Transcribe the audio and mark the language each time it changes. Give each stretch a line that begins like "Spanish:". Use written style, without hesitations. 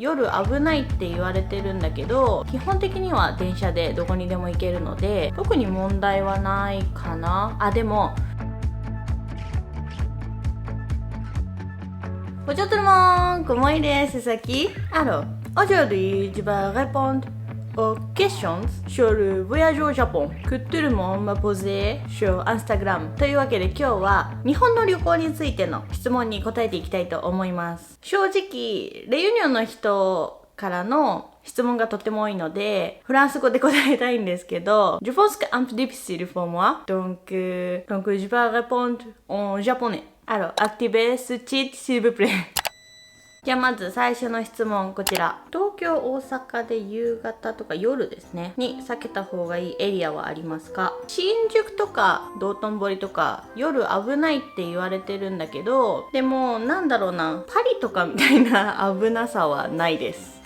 Japanese: 夜危ないって言われてるんだけど、基本的には電車でどこにでも行けるので特に問題はないかな。
French: でもBonjour tout le monde, comment il est, c'est Saki? Alors, aujourd'hui, je vais répondre aux questions sur le voyage au Japon que tout le monde m'a posé sur Instagram.
Japanese: というわけで今日は日本の旅行についての質問に答えていきたいと思います。正直、レユニョンの人からの質問がとっても多いので、フランス語で答えたいんですけど、
French: Je pense que c'est un peu difficile pour moi. Donc je vais répondre en japonais.Alors, activez ce titre s'il vous plaît.
Japanese: じゃあまず最初の質問こちら。東京、大阪で夕方とか夜ですねに避けた方がいいエリアはありますか？新宿とか道頓堀とか夜危ないって言われてるんだけど、でもなんだろうな、パリとかみたいな危なさはないです。